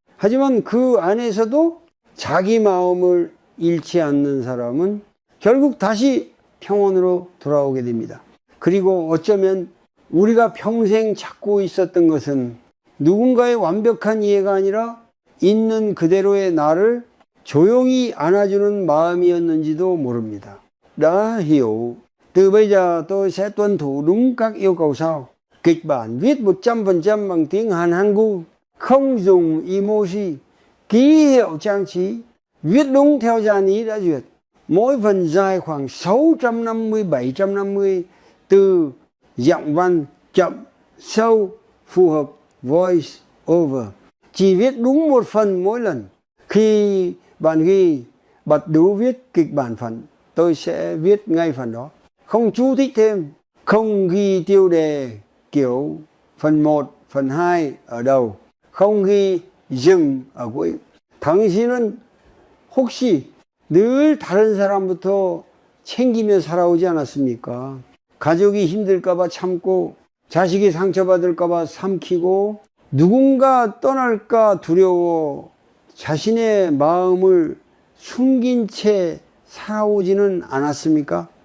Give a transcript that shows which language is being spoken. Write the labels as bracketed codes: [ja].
[ko] 하지만 그 안에서도 자기 마음을 잃지 않는 사람은 결국 다시 평온으로 돌아오게 됩니다. 그리고 어쩌면 우리가 평생 찾고 있었던 것은 누군가의 완벽한 이해가 아니라 있는 그대로의 나를 조용히 안아주는 마음이었는지도 mo릅니다. [vi] Đã hiểu, từ bây giờ tôi sẽ tuân thủ đúng các yêu cầu sau. Kịch bản viết 100% bằng tiếng Hàn Hangul, không dùng emoji, ký hiệu trang trí, viết đúng theo dàn ý đã duyệt. Mỗi phần dài khoảng 650-750 từ, giọng văn chậm, sâu, phù hợp voice over. Chỉ viết đúng một phần mỗi lần. Khi bạn ghi bật đú viết kịch bản phần, tôi sẽ viết ngay phần đó. Không chú thích thêm, không ghi tiêu đề kiểu phần 1, phần 2 ở đầu, không ghi dừng ở cuối. [ko] 당신은 혹시 늘 다른 사람부터 챙기며 살아오지 않았습니까? 가족이 힘들까봐 참고, 자식이 상처받을까봐 삼키고, 누군가 떠날까 두려워 자신의 마음을 숨긴 채 살아오지는 않았습니까?